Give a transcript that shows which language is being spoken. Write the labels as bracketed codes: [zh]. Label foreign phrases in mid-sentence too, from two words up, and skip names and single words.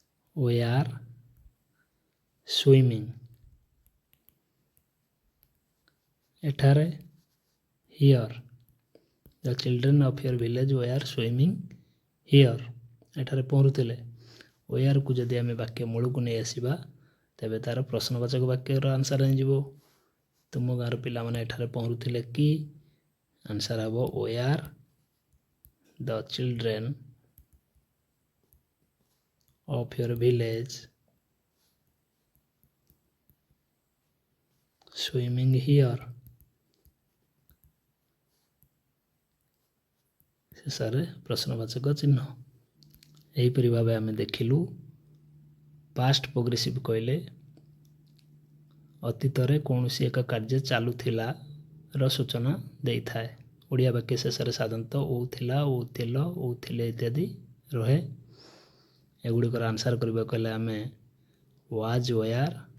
[en] we are swimming [or] ଏଠାରେ [en] here the children of your village were swimming here [or] ଏଠାରେ ପହଁରୁଥିଲେ where କୁ ଯଦି ଆମେ ବାକ୍ୟ ମୂଳକୁ ନେଇ ଆସିବା ତେବେ ତାର ପ୍ରଶ୍ନବାଚକ ବାକ୍ୟର ଆନ୍ସର ହେଇଯିବ ତୁମ ଗାଁର ପିଲାମାନେ ଏଠାରେ ପହଁରୁଥିଲେ କି ଆନ୍ସର ହେବ [en] where the children of your village swimming here [or] ଶେଷରେ ପ୍ରଶ୍ନବାଚକ ଚିହ୍ନ ଏହିପରି ଭାବେ ଆମେ ଦେଖିଲୁ [en] past progressive [or] କହିଲେ ଅତୀତରେ କୌଣସି ଏକ କାର୍ଯ୍ୟ ଚାଲୁଥିଲାର ସୂଚନା ଦେଇଥାଏ ଓଡ଼ିଆ ବାକ୍ୟ ଶେଷରେ ସାଧାରଣତଃ ଓ ଥିଲା ଓ ଥିଲ ଓ ଥିଲେ ଇତ୍ୟାଦି ରହେ ଏଗୁଡ଼ିକର ଆନ୍ସର କରିବାକୁ ହେଲେ ଆମେ [en] was were